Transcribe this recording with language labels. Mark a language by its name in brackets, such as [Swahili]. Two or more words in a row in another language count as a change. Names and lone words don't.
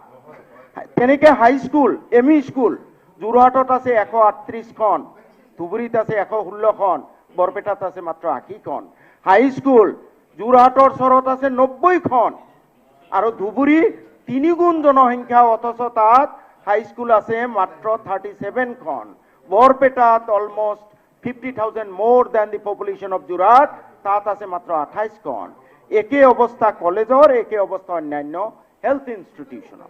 [Assamese] তেনেকৈ হাইস্কুল, ME স্কুল যোৰহাটত আছে 138খন, ধুবুৰীত আছে 116খন, বৰপেটাত আছে মাত্ৰ 80খন। হাইস্কুল যোৰহাটৰ চৰত আছে 90খন, আৰু ধুবুৰী 3 গুণ জনসংখ্যা, অথচ তাত হাইস্কুল আছে মাত্ৰ 37খন। বৰপেটাত অলমষ্ট [English] 50,000 more than the population of [Assamese] যোৰহাট, তাত আছে মাত্ৰ 28খন। একে অৱস্থা কলেজৰ, একে অৱস্থা অন্যান্য [English] health institution.